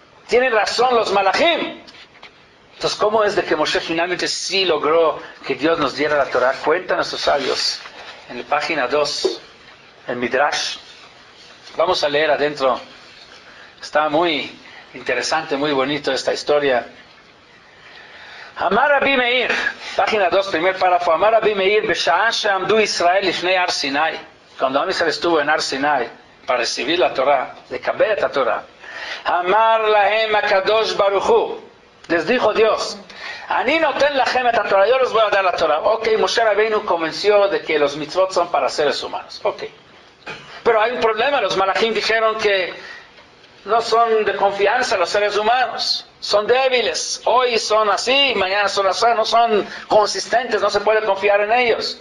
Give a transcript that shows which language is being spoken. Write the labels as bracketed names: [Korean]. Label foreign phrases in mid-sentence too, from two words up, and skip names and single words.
[Spanish] Ahí tienen razón los malachim. Entonces, ¿cómo es de que Moshe finalmente sí logró que Dios nos diera la Torah? Cuentan nuestros sabios en la página 2, el Midrash. Vamos a leer adentro. Está muy interesante, muy bonito esta historia. [Hebrew] אמר רבי מאיר, [Spanish] página 2, primer párrafo. [Hebrew] אמר רבי מאיר, בשעה שעמדו ישראל לפני הר סיני. [Spanish] Cuando [Hebrew] עם ישראל [Spanish] estuvo en Har Sinai para recibir la Torah, de Kabbalat la Torah. [Hebrew] אמר להם הקדוש ברוך הוא. [Spanish] Les dijo Dios, [Hebrew] אני נותן לכם את תורה, [Spanish] yo les voy a dar la Torah. Ok, Moshe Rabbeinu convenció de que los mitzvot son para seres humanos. Ok. Pero hay un problema, los malachim dijeron que no son de confianza los seres humanos. Son débiles. Hoy son así, mañana son así, no son consistentes, no se puede confiar en ellos.